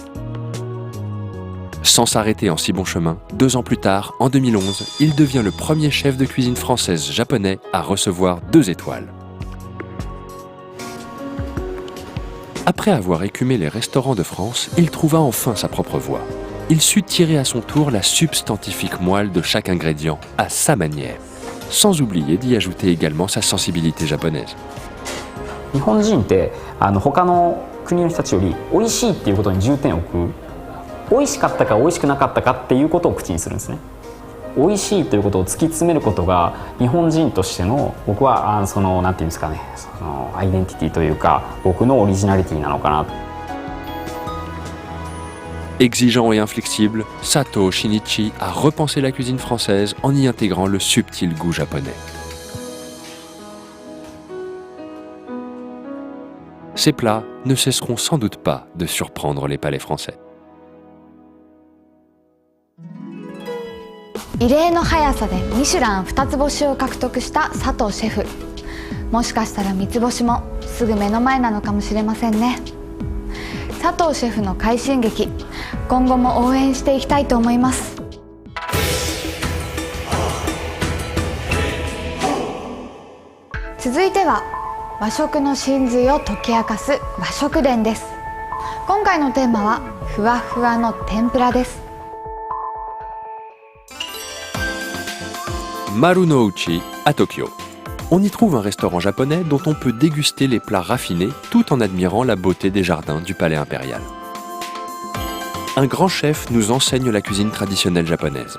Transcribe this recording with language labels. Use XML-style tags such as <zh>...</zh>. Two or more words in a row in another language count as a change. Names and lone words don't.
<fr>Sans s'arrêter en si bon chemin, 2 ans plus tard, en 2011, il devient le premier chef de cuisine française japonais à recevoir 2 étoiles. Après avoir écumé les restaurants de France, il trouva enfin sa propre voie. Il sut tirer à son tour la substantifique moelle de chaque ingrédient, à sa manière, sans oublier d'y ajouter également sa sensibilité japonaise.</fr> <ja>日本人って他の国の人たちより美味しいっていうことに重点を置く、美味しかったか美味しくなかったかっていうことを口にするんですね。美味しいということを突き詰めることが日本人としての僕はなんていうんですかね、アイデンティティというか僕のオリジナリティなのかな。</ja> <fr>Exigeant et inflexible, Sato Shinichi a repensé la cuisine française en y intégrant le subtil goût japonais. Ces plats ne cesseront sans doute pas de surprendre les palais français.</fr> <ja>異例の速さでミシュラン2つ星を獲得した佐藤シェフ。もしかしたら3つ星もすぐ目の前なのかもしれませんね。佐藤シェフの快進撃、今後も応援していきたいと思います。続いては和食の真髄を解き明かす和食伝です。今回のテーマはふわふわの天ぷらです。</ja> <fr>Marunouchi à Tokyo. On y trouve un restaurant japonais dont on peut déguster les plats raffinés tout en admirant la beauté des jardins du palais impérial. Un grand chef nous enseigne la cuisine traditionnelle japonaise.</fr>